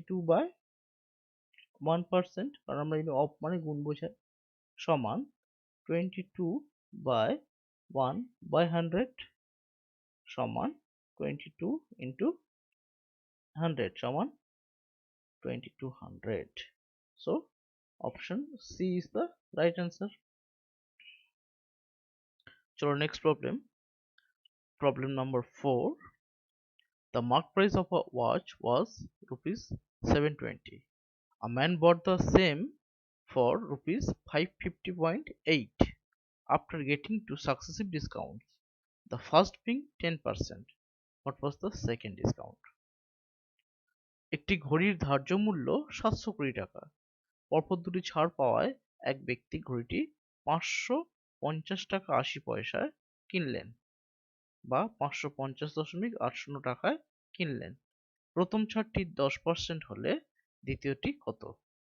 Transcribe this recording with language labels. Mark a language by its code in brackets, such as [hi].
[bn] 22/1%, কারণ আমরা যদি অফ মানে গুণ বোঝায়, সমান 22/1/100 সমান 22 ইন্টু 100 সমান 2200। [en] So option C is the right answer. চলো next problem number 4. The mark price of a watch was rupees 720. A man bought the same for rupees 550.8 after getting two successive discounts, the first being 10%. What was the second discount? [bn] একটি ঘড়ির ধার্য মূল্য 720 টাকা। পরপর দুটি ছাড় পাওয়ায় এক ব্যক্তি ঘড়িটি 550 টাকা 80 পয়সায় কিনলেন বা 550.80 টাকায় কিনলেন। প্রথম ছাড়টি 10% হলে দ্বিতীয়টি কত?